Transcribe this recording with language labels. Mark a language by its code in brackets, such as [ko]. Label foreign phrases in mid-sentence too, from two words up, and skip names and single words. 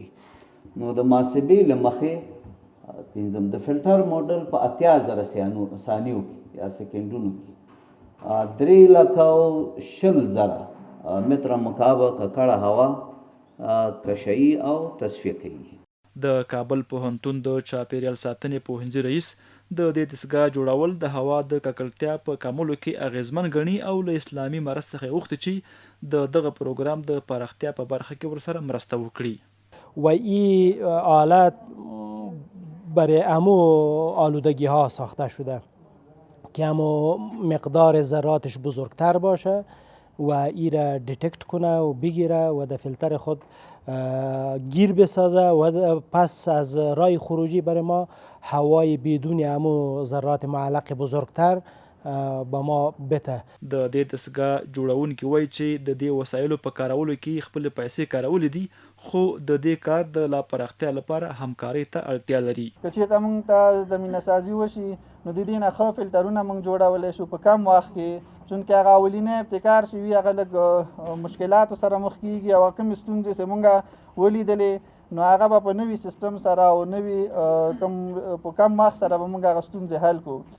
[ps] نو د محاسبې له مخې پنځم د فلټر موډل په 80,000 ثانیو کې یا سکندونو کې 3,20,000 متره مکعب ککړه هوا کشوي او تصفیه کوي. د کابل پوهنتون د چاپیریال ساتنې پوهنځي رئیس د دې دستګاه جوړول د هوا د ککړتیا په کمولو کې اغیزمن ګڼي او له اسلامي مرستې څخه غوښتي چې د دغه پروګرام د پراختیا په برخه کې ورسره مرسته وکړي. [fa] و این آلت برای امو آلودگی ها ساخته شده که امو مقدار ذراتش بزرگتر باشه و این را دیتکت کنه و بگیره و در فیلتر خود گیر بسازه و پس از راه خروجی برای ما هوای بدون امو ذرات معلق بزرگتر به ما بته. [ps] د دې دستګاه جوړونکي وایي چې د دې وسایلو په کارولو کې خپل پیسې کارولې دي، خو د دې کار د لا پراختیا لپاره همکارۍ ته اړتیا لري. که چېرته موږ ته زمینه سازي وشي نو د دې نه ښه فلټرونه موږ جوړولی شو په کم وخت کې، چونکې هغه اولینی ابتکار چې وي هغه لږ مشکلاتو سره مخ کېږي او کومې ستونزې چې موږ ولیدلې نو هغه به په نوي سیستم سره او نوي په کم وخت سره به موږ هغه ستونزې حل کړو.